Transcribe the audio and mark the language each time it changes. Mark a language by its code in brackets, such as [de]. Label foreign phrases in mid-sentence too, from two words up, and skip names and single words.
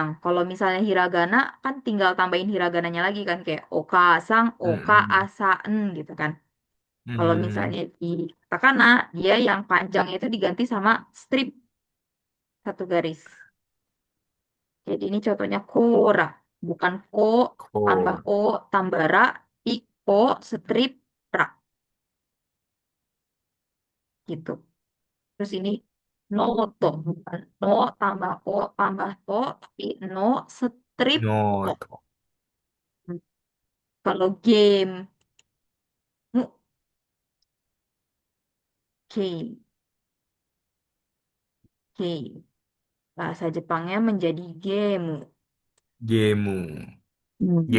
[id] Kalau misalnya hiragana kan tinggal tambahin hiragananya lagi kan kayak [ja] oka sang, [id] oka Hmm. asan gitu kan. Kalau Hmm. misalnya di katakana dia yang panjang itu diganti sama strip satu garis. Jadi ini contohnya kora, bukan ko tambah Cool. o tambah ra, iko strip ra gitu. Terus ini noto, bukan no tambah o tambah to, tapi no strip to. Noto. Kalau game, mu game, game. Bahasa Jepangnya menjadi game. Gemu. Hmm.